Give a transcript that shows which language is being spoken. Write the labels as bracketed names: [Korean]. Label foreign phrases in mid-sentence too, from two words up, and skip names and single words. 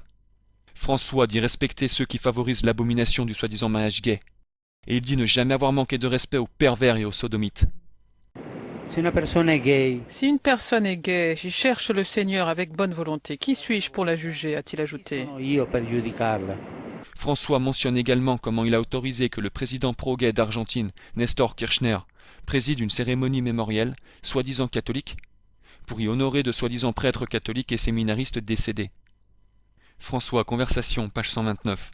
[French] François dit respecter ceux qui favorisent l'abomination du soi-disant mariage gay. Et il dit ne jamais avoir manqué de respect aux pervers et aux sodomites. Si une personne est gay, Si une personne est gay, j'y cherche le Seigneur avec bonne volonté. Qui suis-je pour la juger, a-t-il ajouté. [Italian] sono io per giudicarla. [French] François mentionne également comment il a autorisé que le président pro-gay d'Argentine, Néstor Kirchner, préside une cérémonie mémorielle, soi-disant catholique, pour y honorer de soi-disant prêtres catholiques et séminaristes décédés. François, conversation, page 129.